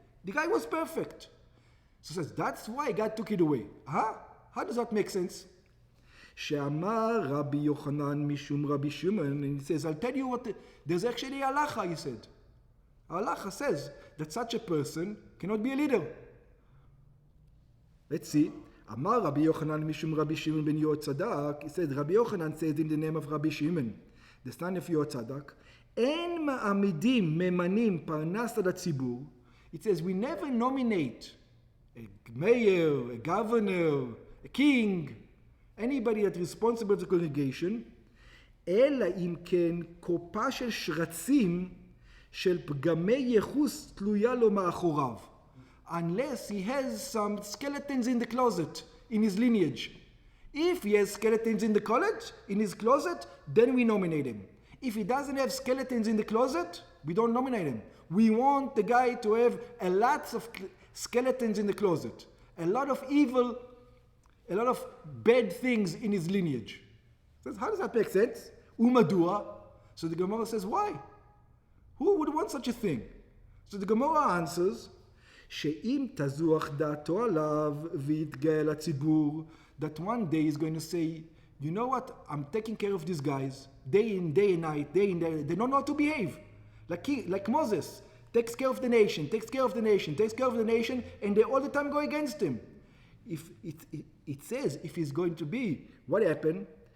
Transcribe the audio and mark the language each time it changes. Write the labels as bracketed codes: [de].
[en] The guy was perfect. So he says, that's why God took it away. How does that make sense? [he] שאמר רבי יוחנן משום רבי שמעון, [en] and he says, I'll tell you what, there's actually a halacha, he said. Halacha says that such a person cannot be a leader. Let's see. [he] אמר רבי יוחנן משום רבי שמעון בן יהוצדק, [en] he said, Rabbi Yochanan says in the name of Rabbi Shimon, the son of [he] יהוצדק, אין מעמידים ממנים פרנס על הציבור. [en] It says, we never nominate a mayor, a governor, a king, anybody that's responsible to the congregation, [he] אלא אם כן קופה של שרצים של פגמי ייחוס תלויה לו מאחוריו. [en] Unless he has some skeletons in the closet, in his lineage. If he has skeletons in his closet, then we nominate him. If he doesn't have skeletons in the closet, we don't nominate him. We want the guy to have a lot of skeletons in the closet. A lot of evil, a lot of bad things in his lineage. Says, how does that make sense? Umadua. So the Gemara says, why? Who would want such a thing? [he] So the Gemara answers, שאם תזוח דעתו עליו ויתגאה לציבור, [en] that one day he's going to say, you know what, I'm taking care of these guys, day in, day and night, day in, day. They don't know how to behave. Like Moses, takes care of the nation, takes care of the nation, takes care of the nation, and they all the time go against him. If it says, if he's going to be, what happened?